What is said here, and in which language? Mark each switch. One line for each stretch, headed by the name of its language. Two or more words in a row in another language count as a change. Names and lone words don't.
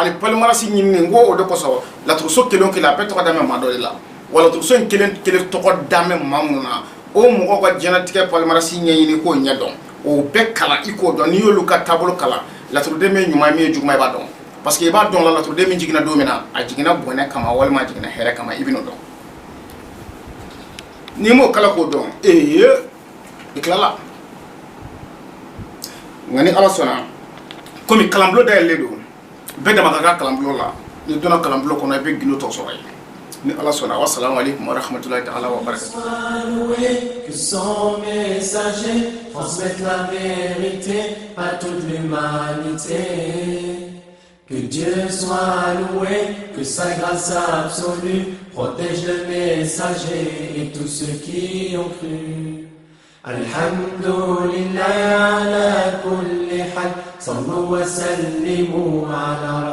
Bambara: ani palimarasi ɲinini ko o de kosɔn laturuso kelen o kelen a bɛɛ tɔgɔ da bɛ maa dɔ de la wa laturuso in kelen kelen tɔgɔ da bɛ maa minnu na o mɔgɔw ka diɲɛlatigɛ palimarasi ɲɛɲini k'o ɲɛ dɔn o bɛɛ kalan i k'o dɔn n'i y'olu ka taabolo kalan laturuden min ye ɲuman min ye juguman i b'a dɔn
French: parce que
Bambara: i b'a dɔn la laturuden min jiginna don min na a jiginna bɔnɛ kama walima a jiginna hɛrɛ kama i bɛ n'o dɔn n'i m'o kala k'o dɔn i tilala nka ni ala sɔnna komi kalanbulon dayɛlɛlen don bɛɛ dama ka kan kalanbulon la ni donna kalanbulon kɔnɔ i bɛ gindo tɔ sɔrɔ yen ni ala sɔnna
Arabic: والسلام عليكم ورحمة الله تعالى وبركاته.
French: Que son messager transmette la vérité à toute l'humanité. Que Dieu soit loué, que sa grâce absolue protège le messager et tous ceux qui ont cru.
Arabic: الحمد لله على كل حال، صلوا وسلموا على